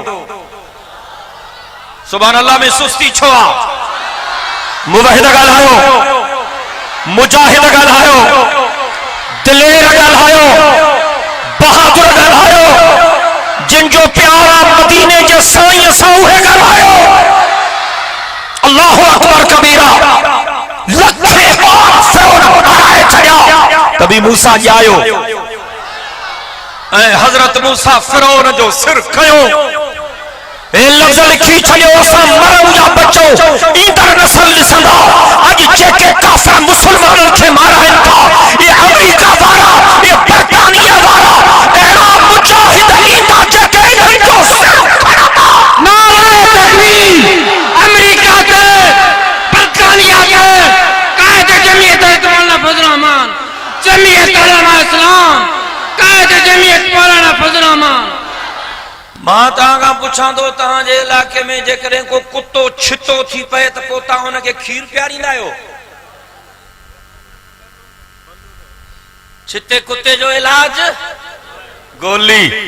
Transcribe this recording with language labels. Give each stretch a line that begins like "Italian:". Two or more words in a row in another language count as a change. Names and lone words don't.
Arabic: سبحان الله
Sindhi: में सुस्ती छो आहे? मुवहिद ॻाल्हायो, मुजाहिद ॻाल्हायो, दिलेर ॻाल्हायो, बहादुर ॻाल्हायो, जिनजो प्यारा मदीने जे साईं सां उहे ॻाल्हायो।
Arabic: الله أكبر كبيرا.
Sindhi: लखे ॿार फिरौन माराए छॾिया, तभी मूसा ॼायो ऐं हज़रत मूसा फिरौन जो सिर खयो। ए लफ़्ज़ लिखी छॾियो, असां मरूं या बचो, ईंदड़ नस्ल ॾिसंदा। अॼु जेके काफ़िर मुसलमाननि खे माराइनि था, ये अमेरिका वारा, ये बर्तानिया वारा, अहिड़ा मुजाहिद ईंदा जेके इन्हनि जो सिर खणंदा। नारे तकबीर, अमेरिका के, बर्तानिया के, कायद जमीयत मौलाना फजल रहमान, जमीयत उलमा इस्लाम, कायद जमीयत मौलाना फजल रहमान। मां तव्हां खां पुछां थो, तव्हांजे इलाइक़े में जेकॾहिं को कुतो छितो थी पए त पोइ तव्हां हुनखे खीर पीआरींदा आहियो? छिते कुते जो इलाज गोली।